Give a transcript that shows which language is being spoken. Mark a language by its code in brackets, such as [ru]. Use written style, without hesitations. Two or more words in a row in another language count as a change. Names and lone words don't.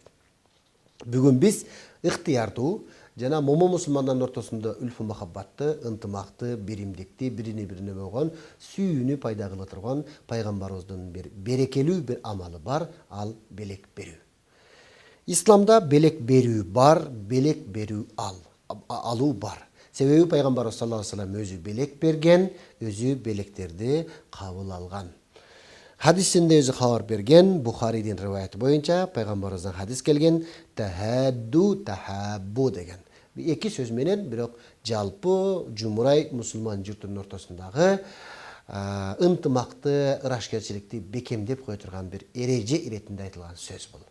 [ky] Бүгүн биз ыктыярдуу жана момун мусулмандардын ортосунда үлфү махаббатты, ынтымакты, биримдикти, бирине болгон сүйүүнү пайда кыла турган пайгамбарыбыздын бир берекелүү бир амалы бар, ал белек берүү. Исламда белек берүү бар, белек берүү алуу бар. Себеби пайгамбарыбыз [ar] صلى الله عليه وسلم [ky] өзү белек берген, өзү белектерди кабыл алган. Хадисинде өзү кабар берген, Бухаридин риваяты боюнча пайгамбарыбыздан хадис келген: [ar] "تهادوا تحابوا" [ky] деген. Эки сөз менен, бирок жалпы жумурай мусулман журтунун ортосундагы ынтымакты, ырашкерчиликти бекемдеп кое турган бир эреже иретинде айтылган сөз бул.